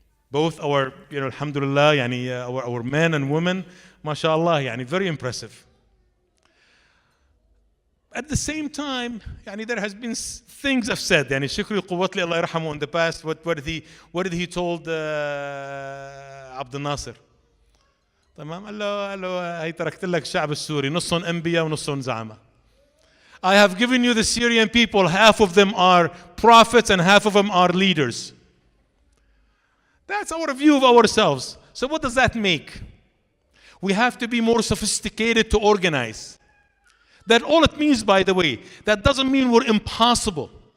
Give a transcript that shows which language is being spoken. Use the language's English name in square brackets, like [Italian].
[English] Both our, alhamdulillah, our men and women, mashallah, very impressive. At the same time, there has been things I've said. Shukri Quwwatli [Arabic] Allah yarhamu [English] in the past. What did he told Abdul Nasser? [Arabic] تمام قال له هي تركت لك الشعب السوري نصهم أنبياء ونصهم زعماء. [English] I have given you the Syrian people, half of them are prophets and half of them are leaders. That's our view of ourselves. So what does that make? We have to be more sophisticated to organize. That all it means, by the way, that doesn't mean we're impossible.